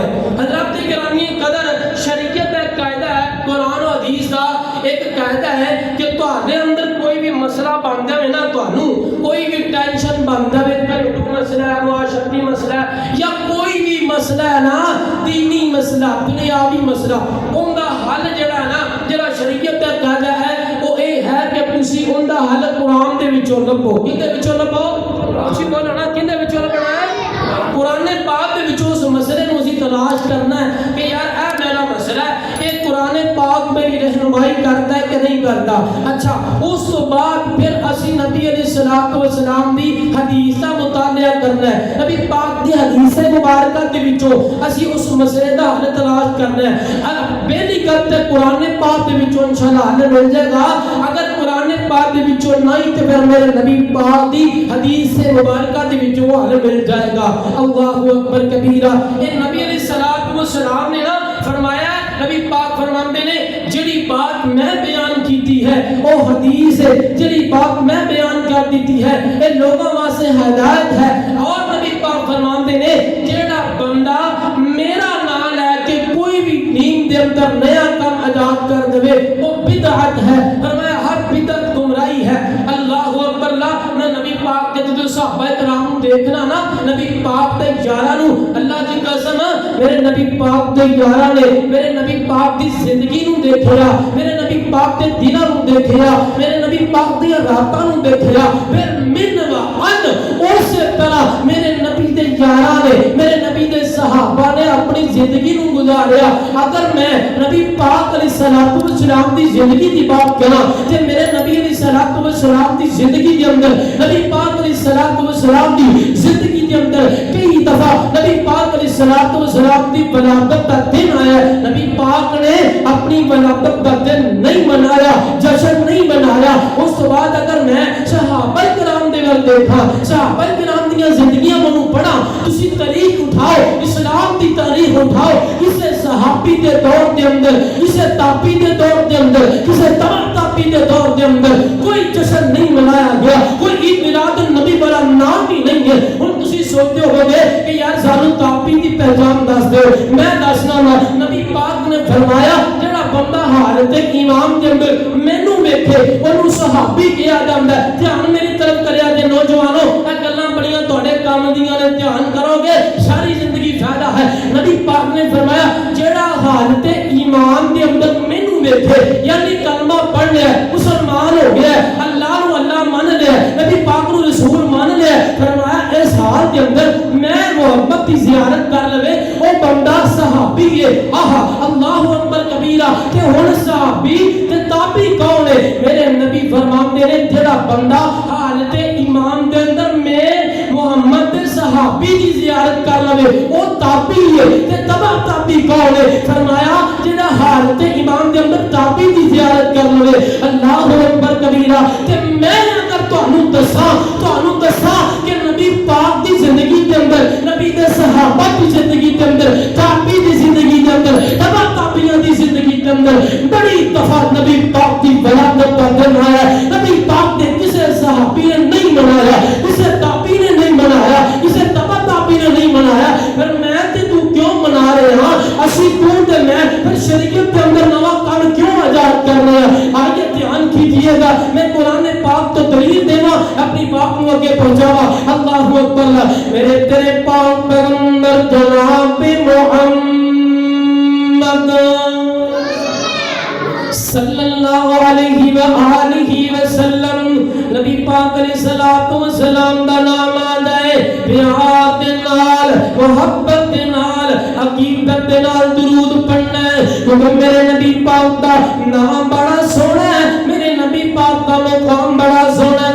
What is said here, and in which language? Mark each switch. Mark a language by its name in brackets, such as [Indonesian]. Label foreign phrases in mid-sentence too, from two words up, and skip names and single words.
[Punjabi] حضرات گرامی قدر، شریعت ایک قاعدہ ہے، قرآن اور حدیث کا ایک قاعدہ ہے کہ تہاڈے اندر کوئی بھی مسئلہ بن جائے نا، تہانوں کوئی بھی ٹینشن بن جائے، گھریلو مسئلہ ہے، معاشرتی مسئلہ ہے، یا کوئی بھی مسئلہ ہے نا، دینی مسئلہ، دنیاوی مسئلہ، ان کا حل جہڑا ہے نا، جہڑا شریعت کا قاعدہ ہے وہ یہ ہے کہ تسی ان کا حل قرآن دے وچوں لبھو. کہدے وچوں لبھو? تسی بولو نا، کہدے وچوں لبھنا ہے? قرآن پاک دے وچوں اس مسئلے نوں اسیں تلاش کرنا ہے کہ یار اے میرا مسئلہ ہے، یہ قرآن پاک میری رہنمائی کرتا ہے کہ نہیں کرتا. اچھا، اس تو بعد پھر اسی نبی [Arabic] عليه الصلاة والسلام [Punjabi] دی حدیث کا مطالعہ کرنا ہے, نبی پاک دی حدیث مبارک دے وچوں اسی اس مسئلے دا حل تلاش کرنا ہے. بیلی کرتے قرآن پاک دے وچوں انشاءاللہ حل مل جائے گا. اگر قرآن پاک دے وچوں نہیں تو پھر میرے نبی پاک دی حدیث مبارک دے وچوں حل مل جائے گا. [Arabic] الله أكبر كبيرا. [Punjabi] یہ نبی [Arabic] عليه الصلاة والسلام [Punjabi] نے نا فرمایا، نبی پاک فرماتے نے جہڑی بات میں بیان کیتی ہے وہ حدیث ہے، جہڑی بات میں بیان کر دی ہے یہ لوگوں واسطے ہدایت ہے. اور نبی پاک فرماتے نے جہڑا بندہ میرا نام لیکے کوئی بھی دین دے اندر نیا کام ایجاد کر دیوے وہ بدعت ہے. فرمایا ہر بدعت گمراہی ہے. [Arabic] الله أكبر. [Punjabi] میں نبی پاک کے جو صحابہ کرام دیکھنا نا، نبی پاک دے یاراں نوں، اللہ دی قسم میرے نبی پاک دے یاراں نے میرے نبی پاک دی زندگی نوں دیکھیا، میرے نبی پاک دے دناں نوں دیکھیا، میرے نبی پاک دی راتاں نوں دیکھیا، پھر من و عن اس طرح میرے نبی دے یاراں نے میرے نبی دے صحابہ نے اپنی زندگی نوں گزاریا. اگر میں نبی پاک [Arabic] عليه الصلاة والسلام [Punjabi] دی زندگی دی بات کراں تے میرے نبی [Arabic] عليه الصلاة والسلام [Punjabi] دی زندگی کے اندر نبی پاک [Arabic] عليه الصلاة والسلام [Punjabi] دی زندگی کے اندر کئی دفعہ نبی پاک [Arabic] عليه الصلاة والسلام [Punjabi] دی ولادت کا دن آیا، نبی پاک نے اپنی ولادت کا دن نہیں منایا، جشن نہیں منایا. اس بعد اگر میں صحابہ کرام دے ول دیکھاں، صحابہ کرام دی زندگیاں منوں پڑھاں، تسی تاریخ اٹھاؤ، اسلام دی تاریخ اٹھاؤ، کسے صحابی دے دور کے اندر، کسے تابعی دے دور کے اندر، کسے تبع تابعی دے دور کے اندر کوئی جشن نہیں منایا گیا، کوئی عید میلاد نبی والا نام ہی نہیں ہے. ہن تسی سوچتے ہوگے کہ یار سانوں تابعی دی پہچان دس دو، میں دسنا واں. نبی پاک نے فرمایا جہڑا بندہ حالت ایمان کے اندر مینوں ویکھے اوہنوں صحابی کہا جاندا ہے. دھیان میری طرف کریا جے نوجوانو، اے گلاں بڑیاں تہاڈے کام دیاں نے، دھیان کروگے ساری زندگی فائدہ ہے. نبی پاک نے فرمایا جہڑا حالت ایمان کے اندر مینوں ویکھے، یعنی کلمہ پڑھ لیا، مسلمان ہو گیا، اللہ نوں اللہ مان لیا، نبی پاک نوں رسول مان لیا، فرمایا اس حال کے اندر میں محبت کی زیارت کر لوے او بندہ صحابی ہے. [Arabic] آها الله أكبر كبيرا. [Punjabi] تے ہن صحابی تے تابعی کون ہے؟ میرے نبی فرماتے نے جہڑا بندہ حالت ایمان کے اندر میں محمد دے صحابی کی زیارت کر لوے او تابعی ہے. تے تبع تابعی کون ہے? فرمایا جہڑا حالت ایمان کے اندر تابعی کی زیارت کر لوے. [Arabic] الله أكبر كبيرا. [Punjabi] تے میں اگر تہانوں دساں کہ نبی پاک دی زندگی کے اندر، نبی دے صحابہ کی زندگی کے اندر، تابعی دی زندگی کے اندر، تبع تابعیاں دی زندگی کے اندر بڑی دفعہ نبی پاک کی ولادت کا دن آیا، نبی پاک نے کسے صحابی نے نہیں منایا، کسے تابعی نے نہیں منایا، کسے تبع تابعی نے نہیں منایا. پھر میں تے توں کیوں منا رہے ہاں? اسی توں تے میں پھر شریعت کے اندر نواں کام کیوں آزاد کر رہے ہیں? آئیے دھیان کیجیے گا، میں قرآن پاک توں دلیل دیواں، اپنی بات کو آگے پہنچاواں. [Arabic] الله أكبر. [Punjabi] میرے تیرے پاک پیغمبر جناب محمد [Arabic] صلى الله عليه وآله وسلم, [Punjabi] نبی پاک [Arabic] عليه الصلاة والسلام [Punjabi] دا نام آندا ہے پیار دے نال، محبت دے نال، عقیدت دے نال درود پڑھنا ہے، کیونکہ میرے نبی پاک دا نام بڑا سوہنا ہے، میرے نبی پاک کا مقام بڑا سوہنا ہے.